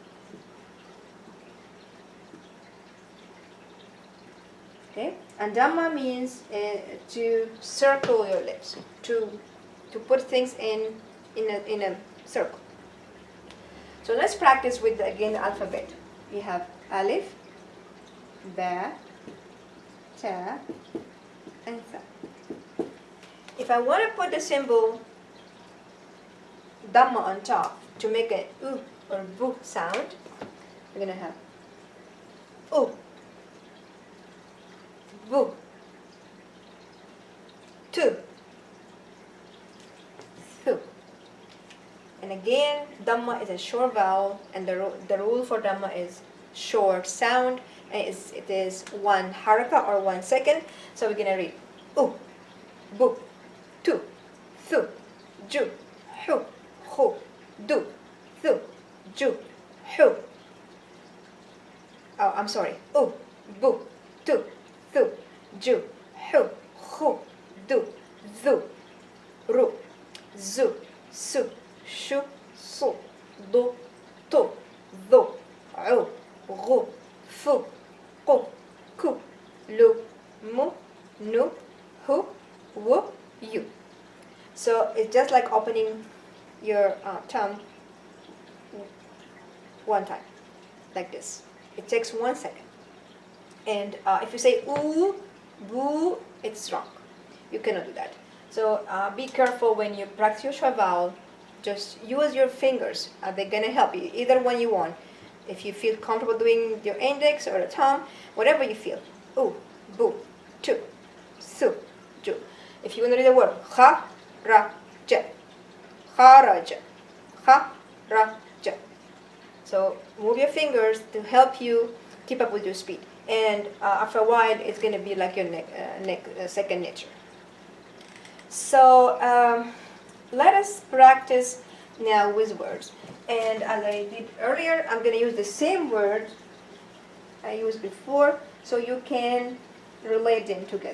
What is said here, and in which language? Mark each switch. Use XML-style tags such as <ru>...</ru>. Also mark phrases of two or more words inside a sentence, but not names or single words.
<en>Okay, and Damma means to circle your lips, to put things in a circle. So let's practice with again the alphabet. We have alif, ba, ta, and tha. If I want to put the symbol Damma on top to make an u or bu sound, we're gonna have u.</en> <ar>بُ، تُ، ثُ.</ar> <en>And again, Damma is a short vowel, and the rule for Damma is short sound, and it is one haraka or 1 second. So we're gonna read</en> <ar>أُ، بُ، تُ، ثُ، جُ، حُ، حُ، دُ، ثُ، جُ، حُ.</ar> <en>Oh, I'm sorry.</en> <ar>أُ، بُ، تُ، ثُ، جُ، حُ، خُ، دُ، ذُ، رُ، زُ، سُ، شُ، صُ، ضُ، طُ، ظُ، عُ, غُ، فُ، قُ، كُ، لُ، مُ، نُ، هُ، وُ, يُ.</ar> <en>So it's just like opening your tongue one time, like this. It takes 1 second. And if you say oo, boo, it's wrong. You cannot do that. So be careful when you practice your short vowel. Just use your fingers. They're going to help you, either one you want. If you feel comfortable doing your index or the thumb, whatever you feel.</en> <ar>أُ، بُ، تُ، ثُ، جُ.</ar> <en>If you want to read the word,</en> <ar>خَ، رَ، جَ. خَرَجَ، خَ، رَ، جَ.</ar> <en>So move your fingers to help you keep up with your speed. And after a while, it's going to be like your second nature. So let us practice now with words. And as I did earlier, I'm going to use the same word I used before, so you can relate them together.</en>